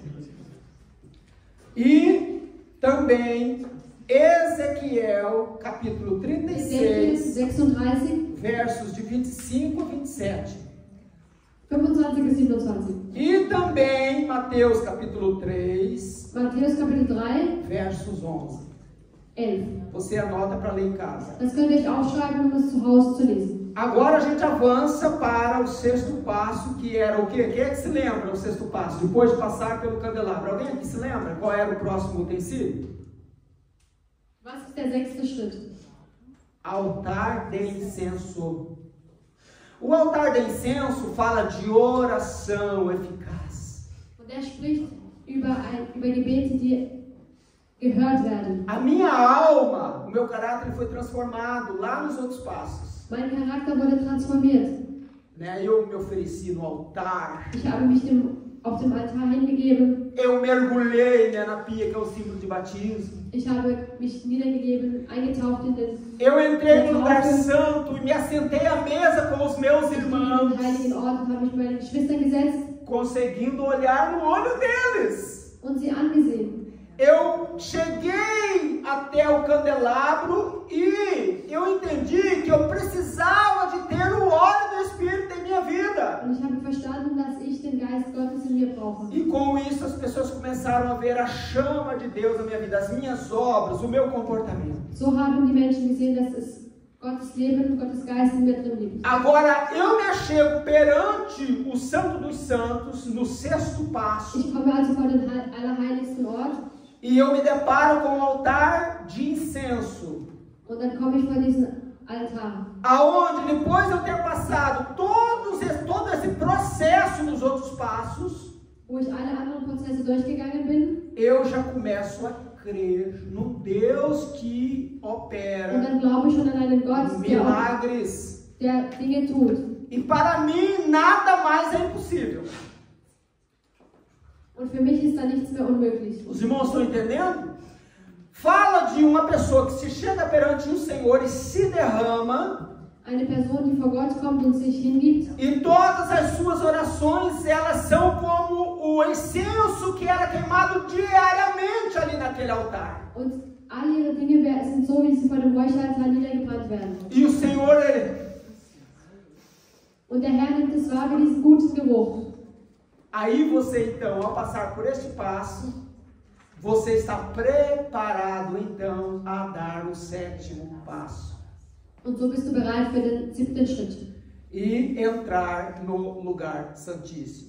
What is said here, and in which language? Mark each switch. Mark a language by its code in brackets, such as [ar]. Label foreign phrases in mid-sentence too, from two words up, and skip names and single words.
[pt] E também Ezequiel, capítulo 36, 36, versos de 25 a 27. 25 a 27. E também Mateus, capítulo 3, [de] Matthäus Kapitel 3, [pt] versos 11. 11. Você anota para ler em casa. [de] Das könnt ihr euch aufschreiben, um es zu Hause zu lesen. [pt] Agora a gente avança para o sexto passo, que era o quê? Quem é que se lembra do sexto passo? Depois de passar pelo candelabro. Alguém aqui se lembra qual era o próximo utensílio? [de] Was ist der 6. Schritt? [pt] Altar de incenso. O altar de incenso fala de oração eficaz. [de] Und er spricht über Gebete, die gehört werden. [pt] A minha alma, o meu caráter foi transformado lá nos outros passos. [de] Mein Charakter wurde transformiert. [pt] Eu me ofereci no altar. [de] Ich habe mich auf dem Altar hingegeben. [pt] Eu mergulhei na pia, que é o símbolo de batismo. [de] Ich habe mich niedergegeben, eingetaucht in den [pt] Eu entrei no lugar santo e me assentei à mesa com os meus irmãos, [de] heiligen Ort und habe mich bei meinen Geschwistern gesetzt [pt] conseguindo olhar no olho deles. [de] und sie angesehen. [pt] Eu cheguei até o candelabro e eu entendi que eu precisava de ter o óleo do Espírito em minha vida. [de] Und ich habe verstanden, dass ich ich den Geist Gottes in mir brauche. [pt] E com isso as pessoas começaram a ver a chama de Deus na minha vida, as minhas obras, o meu comportamento. [de] So haben die Menschen gesehen, dass es Gottes Leben, Gottes Geist in mir drin liegt. [pt] Agora eu me achego perante o Santo dos Santos, no sexto passo, [de] Ich komme also vor den allerheiligsten Ort [pt] e eu me deparo com um altar de incenso, [de] und dann komme ich vor diesen Altar. [pt] aonde depois de eu ter passado todo esse processo nos outros passos, [de] Wo ich alle anderen Prozesse durchgegangen bin, [pt] eu já começo a crer num Deus que [de] und [pt] opera [de] dann glaube ich schon an einen Gott, [pt] milagres. [de] der Dinge tut. [pt] E para mim nada mais é impossível. [de] Und für mich ist da nichts mehr unmöglich. [pt] Os irmãos estão entendendo? Fala de uma pessoa que se chega perante o Senhor e se derrama, [de] Eine Person, die vor Gott kommt und sich hingibt, [pt] e todas as suas orações, elas são como o incenso que era queimado diariamente ali naquele altar. [de] und all ihre Dinge sind so, wie sie vor dem Räucheraltar niedergebrannt werden. [pt] E o Senhor, Ele... [de] Und der Herr nimmt es wahr wie diesen guten Geruch. [pt] Aí você então, ao passar por este passo, você está preparado então a dar o sétimo passo. [de] Und so bist du bereit für den 7. Schritt. [pt] E entrar no lugar santíssimo.